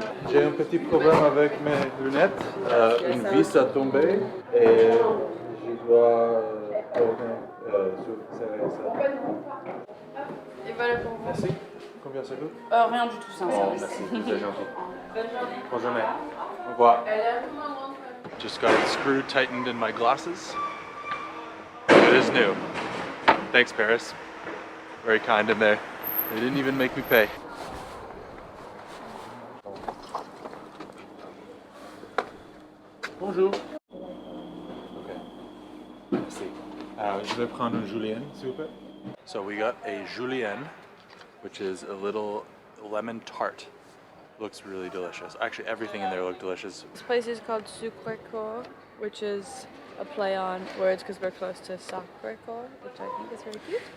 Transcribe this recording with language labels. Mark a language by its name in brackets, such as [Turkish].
[French] J'ai un petit problème avec mes lunettes. Une vis a tombé et je dois serrer ça. Et voilà pour vous. Merci. Combien ça coûte? Rien du tout, c'est un service. Merci, c'est gentil. Bonne journée. Au revoir. [English] Just got a screw tightened in my glasses. It is new. Thanks, Paris. Very kind in there. They didn't even make me pay. [French] Bonjour. Okay. Merci. Je vais prendre un julienne, s'il vous plaît. [English] So we got a julienne, which is a little lemon tart. Looks really delicious. Actually, everything in there looked delicious. This place is called Sucrecoeur, which is a play on words because we're close to Sacré-Cœur, which I think is very cute.